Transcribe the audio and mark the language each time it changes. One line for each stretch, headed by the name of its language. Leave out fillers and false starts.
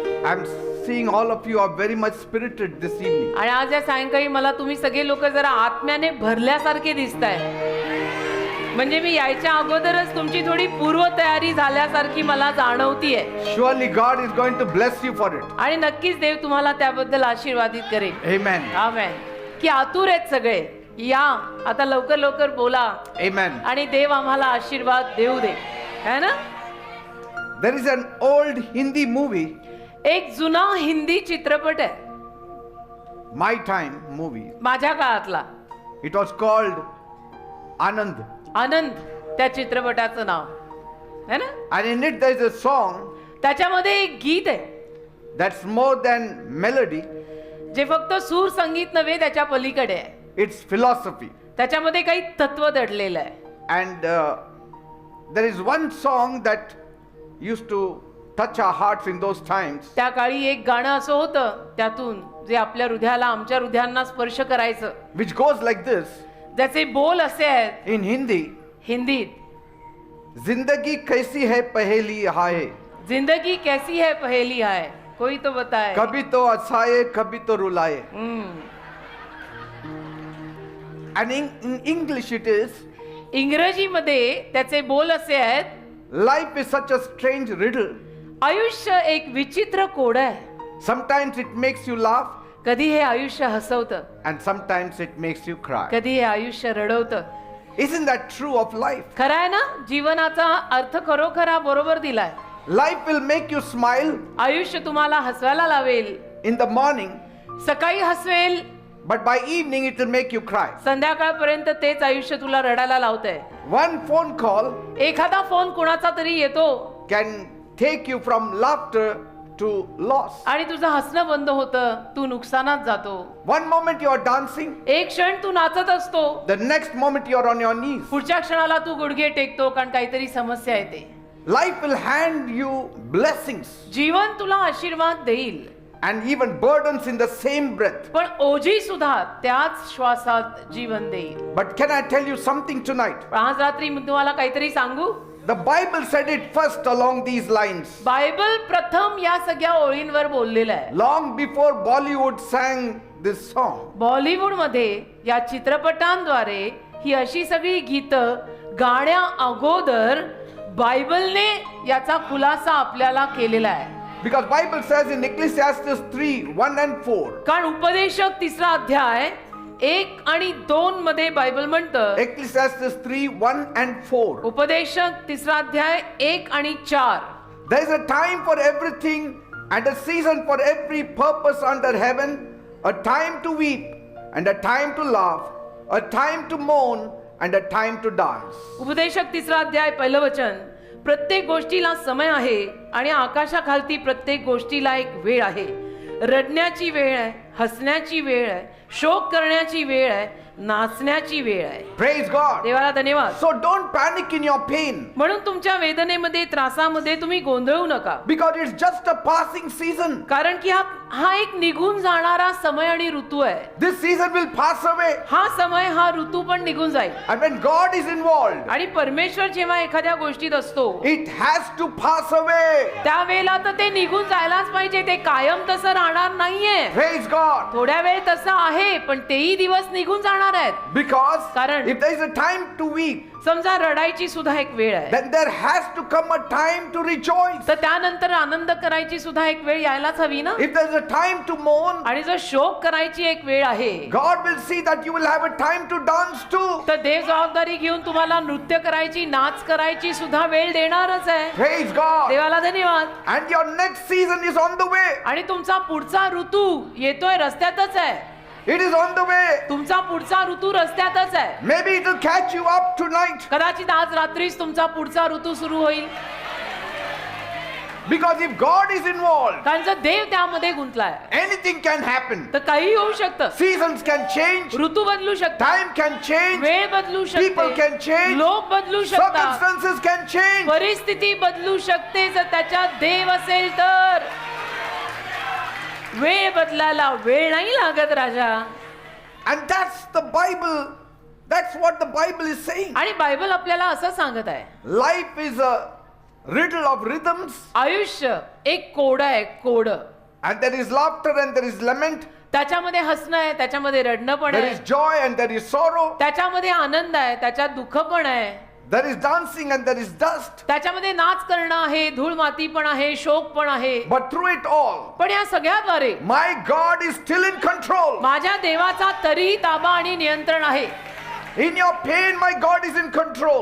English: I'm seeing all of you are very much spirited this evening.
Marathi: आणि आज या सायंकाळी मला तुम्ही सगळे लोक जरा आत्म्याने भरल्यासारखे दिसताय. म्हणजे मी यायच्या अगोदरच तुमची थोडी पूर्वतयारी झाल्यासारखी मला जाणवतीये.
English: Surely God is going to bless you for it.
Marathi: आणि नक्कीच देव तुम्हाला त्याबद्दल आशीर्वादित करेल.
English: Amen.
Marathi: आमेन. की आतुर आहेत सगळे. या आता लवकर लवकर बोला.
English: Amen.
Marathi: आणि देव आम्हाला आशीर्वाद देऊ दे,
Hindi: है ना?
English: There is an old Hindi movie,
Marathi: एक जुना हिंदी चित्रपट आहे,
English: My Time movie.
Marathi: माझ्या काळातला.
English: It was called Anand.
Marathi: आनंद त्या चित्रपटाचं नाव
Hindi: है ना.
English: And in it there is a song
Marathi: त्याच्यामध्ये एक गीत आहे
English: that's more than melody.
Marathi: जे फक्त सूर संगीत नव्हे, त्याच्या पलीकडे आहे.
English: It's philosophy.
Marathi: त्याच्यामध्ये काही तत्व दडलेलं आहे.
English: And there is one song that used to touch our hearts in those times.
Marathi: त्या काळी एक गाणं असं होतं त्यातून जे आपल्या हृदयाला, आमच्या हृदयांना स्पर्श करायचं,
English: Which goes like this
Marathi: ज्याचे बोल असे आहेत
English: in Hindi.
Marathi: हिंदीत.
Hindi: जिंदगी कैसी है पहेली हाय, जिंदगी कैसी है पहेली है, कोई तो बताए. कभी तो हंसाए कभी तो रुलाए.
English: And in English it is,
Marathi: इंग्रजीमध्ये त्याचे बोल असे आहेत,
English: life is such a strange riddle.
Marathi: आयुष्य एक विचित्र कोड आहे.
English: Sometimes it makes you laugh
Marathi: कधी हे आयुष्य हसवतं,
English: and sometimes it makes you cry.
Marathi: कधी हे आयुष्य रडवतं.
English: Isn't that true of life?
Marathi: खरं आहे ना? जीवनाचा अर्थ खरोखरा बरोबर दिलाय.
English: Life will make you smile
Marathi: आयुष्य तुम्हाला हसवायला लावेल,
English: in the morning,
Marathi: सकाळी Haswell,
English: but by evening it will make you cry.
Marathi: संध्याकाळपर्यंत तेच आयुष्य तुला रडायला लावतंय.
English: One phone call
Marathi: एखादा फोन कुणाचा तरी येतो
English: can take you from laughter to loss.
Marathi: आणि तुझं हसणं बंद होतं, तू नुकसानात जातो.
English: One moment you are dancing,
Marathi: एक क्षण तू नाचत असतो,
English: the next moment you are on your knees.
Marathi: पुढच्या क्षणाला तू गुडघे टेकतो कारण काहीतरी समस्या येते.
English: Life will hand you blessings
Marathi: जीवन तुला आशीर्वाद देईल,
English: and even burdens in the same breath.
Marathi: पण ओझी सुद्धा त्याच श्वासात जीवन देईल.
English: But can I tell you something tonight?
Marathi: पण आज रात्री मी तुम्हाला काहीतरी सांगू.
English: The Bible said it first along these lines.
Marathi: Bible प्रथम या सगळ्या ओळींवर बोललेलं आहे.
English: Long before Bollywood sang this song.
Marathi: Bollywood मध्ये या चित्रपटांद्वारे ही अशी सगळी गीतं गाण्या अगोदर बायबलने याचा खुलासा आपल्याला केलेला आहे.
English: Because Bible says in Ecclesiastes 3:1 and 4.
Marathi: कारण उपदेशक 3रा अध्याय 1 आणि 2 मध्ये बायबल म्हणतं,
English: Ecclesiastes 3:1 and 4.
Marathi: उपदेशक 3रा अध्याय 1 आणि 4.
English: There is a time for everything and a season for every purpose under heaven, a time to weep and a time to laugh, a time to mourn and a time to dance.
Marathi: उपदेशक 3रा अध्याय पहिलं वचन, प्रत्येक गोष्टीला समय आहे आणि आकाशाखालती प्रत्येक गोष्टीला एक वेळ आहे. रडण्याची वेळ आहे, हसण्याची वेळ आहे, शोक करण्याची वेळ आहे, नाचण्याची वेळ आहे.
English: Praise God.
Marathi: देवाला धन्यवाद.
English: So don't panic in your pain.
Marathi: म्हणून तुमच्या वेदनेमध्ये, त्रासामध्ये तुम्ही गोंधळू नका.
English: Because it's just a passing season.
Marathi: कारण की हा एक निघून जाणारा समय आणि ऋतू आहे.
English: This season will pass away.
Marathi: हा समय, हा ऋतू पण निघून जाईल.
English: And when God is involved,
Marathi: आणि परमेश्वर जेव्हा एखाद्या गोष्टीत असतो,
English: it has to pass away.
Marathi: त्यावेळेला तर ते निघून जायलाच पाहिजे. ते कायम तसं राहणार नाहीये.
English: Praise God.
Marathi: थोड्या वेळ तसं आहे, पण तेही दिवस निघून जाणार आहेत.
English: Because
Marathi: कारण
English: if there is a time to weep,
Marathi: समजा रडायची सुद्धा एक वेळ आहे,
English: then there has to come a time to rejoice.
Marathi: तर त्यानंतर आनंद करायची सुद्धा एक वेळ यायलाच हवी ना.
English: If there is a time to mourn,
Marathi: आणि जर शोक करायची एक वेळ आहे,
English: God will see that you will have a time to dance too.
Marathi: तर देव जबाबदारी घेऊन तुम्हाला नृत्य करायची, नाच करायची सुद्धा वेळ देणारच आहे.
English: Praise God.
Marathi: देवाला धन्यवाद.
English: And your next season is on the way.
Marathi: आणि तुमचा पुढचा ऋतू येतोय, रस्त्यातच आहे.
English: It is on the way.
Marathi: तुमचा पुढचा ऋतू रस्त्यातच आहे.
English: Maybe it will catch you up tonight.
Marathi: कदाचित आज रात्रीच तुमचा पुढचा ऋतू सुरू होईल.
English: Because if God is involved,
Marathi: कारण जर देव त्यामध्ये गुंतलाय,
English: anything can happen.
Marathi: तर काही होऊ शकतं.
English: Seasons can change.
Marathi: ऋतू बदलू शकतात,
English: Time can change.
Marathi: वेळ बदलू
English: People
Marathi: शकते,
English: can change.
Marathi: लोक बदलू शकतात,
English: Circumstances can change.
Marathi: परिस्थिती बदलू शकते. जर त्याच्यात देव असेल तर वेळ बदलायला वेळ नाही लागत राजा.
English: And that's the Bible That's what the Bible is saying.
Marathi: आणि बायबल आपल्याला असं सांगत आहे,
English: Life is a riddle of rhythms,
Marathi: आयुष्य एक कोड आहे, code.
English: and there is laughter and there is lament.
Marathi: त्याच्यामध्ये हसणं आहे, त्याच्यामध्ये रडणं पण
English: There
Marathi: आहे,
English: is joy and there is sorrow.
Marathi: त्याच्यामध्ये आनंद आहे, त्याच्यात दुःख पण आहे,
English: There is dancing and there is dust.
Marathi: त्याच्यामध्ये नाच करणं आहे, धूळ माती पण आहे, शोक पण आहे.
English: But through it all,
Marathi: पण या सगळ्याद्वारे
English: my God is still in control.
Marathi: माझ्या देवाचा तरी ताबा आणि नियंत्रण आहे.
English: In your pain, my God is in control.